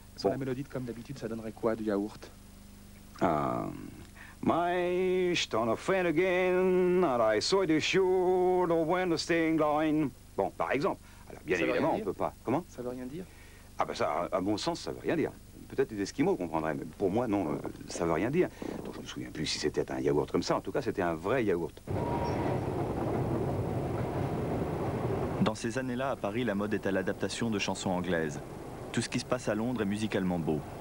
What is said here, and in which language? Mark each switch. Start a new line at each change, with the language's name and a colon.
French: Sur la mélodie, comme d'habitude, ça donnerait quoi du yaourt?
English: My stone of friend again, and I saw the shore when the sting line.
French: Bon, par exemple. Alors, bien évidemment, on peut pas. Comment? Ça veut rien dire? Ah ben ça, à mon sens, ça veut rien dire. Peut-être les Esquimaux comprendraient, mais pour moi, non, ça veut rien dire. Donc je me souviens plus si c'était un yaourt comme ça. En tout cas, c'était un vrai yaourt. Dans ces années-là, à Paris, la mode est à l'adaptation de chansons anglaises. Tout ce qui se passe à Londres est musicalement beau.